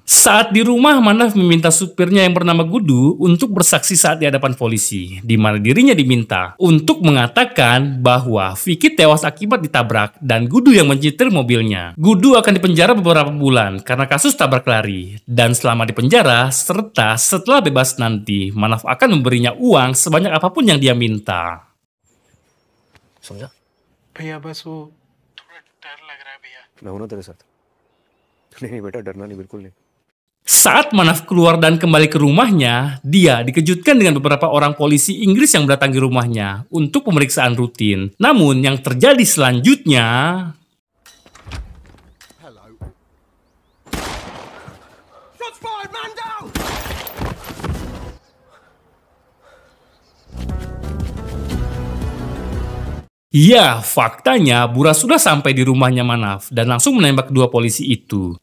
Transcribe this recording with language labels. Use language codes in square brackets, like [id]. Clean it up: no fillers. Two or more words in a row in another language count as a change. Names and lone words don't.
[id] Saat di rumah, Manav meminta supirnya yang bernama Gudu untuk bersaksi saat di hadapan polisi, di mana dirinya diminta untuk mengatakan bahwa Vicky tewas akibat ditabrak dan Gudu yang menyetir mobilnya. Gudu akan dipenjara beberapa bulan karena kasus tabrak lari, dan selama di penjara serta setelah bebas nanti, Manav akan memberinya uang sebanyak apapun yang dia minta. [hi] समझा? भैया बस वो थोड़ा डर लग रहा है भैया। मैं हूं ना तेरे साथ। नहीं बेटा, डरना नहीं, बिल्कुल नहीं। [id] Saat Manav keluar dan kembali ke rumahnya, dia dikejutkan dengan beberapa orang polisi Inggris yang mendatangi rumahnya untuk pemeriksaan rutin. Namun yang terjadi selanjutnya... Ya, faktanya Bura sudah sampai di rumahnya Manav dan langsung menembak kedua polisi itu.